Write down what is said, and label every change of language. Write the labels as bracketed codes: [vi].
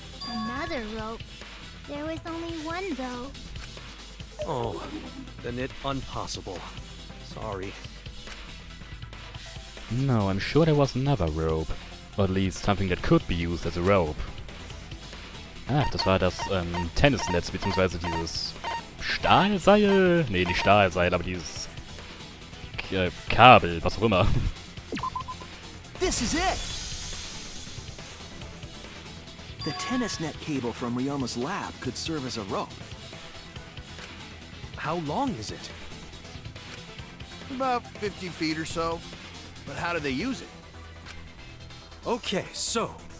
[en] Another rope. There was only one, though. Oh, then it impossible. Sorry. No, I'm sure there was another rope. Or at least something that could be used as a rope. [de] Ach, das war das Tennisnetz, beziehungsweise dieses Stahlseil? Nee, nicht Stahlseil, aber dieses Kabel, was auch immer. [en] This is it! The tennis net cable from Ryoma's lab could serve as a rope. How long is it? About 50 feet or so. But how do they use it? Okay, so...